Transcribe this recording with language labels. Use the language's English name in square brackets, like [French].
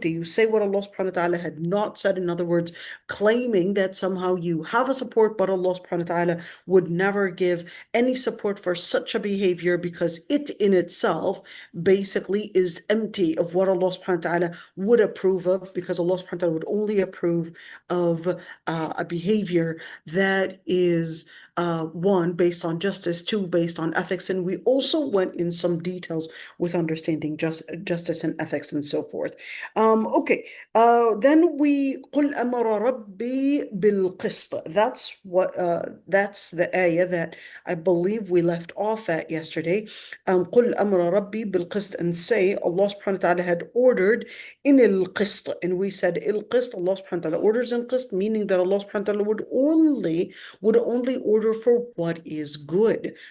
[English] Do you say what Allah subhanahu wa ta'ala had not said? In other words, claiming that somehow you have a support, but Allah subhanahu wa ta'ala would never give any support for such a behavior, because it in itself basically is empty of what Allah subhanahu wa ta'ala would approve of, because Allah subhanahu wa ta'ala would only approve of a behavior that is one, based on justice, two, based on ethics, and we also went in some details with understanding justice and ethics and so forth. Okay, then we [Arabic] قل أمر ربي بالقسط. [English] That's the ayah that I believe we left off at yesterday. [Arabic] قل أمر ربي بالقسط, [English] and say Allah subhanahu wa ta'ala had ordered in القسط, and we said القسط, Allah subhanahu wa ta'ala orders in qist, meaning that Allah subhanahu wa ta'ala would only order for what is good.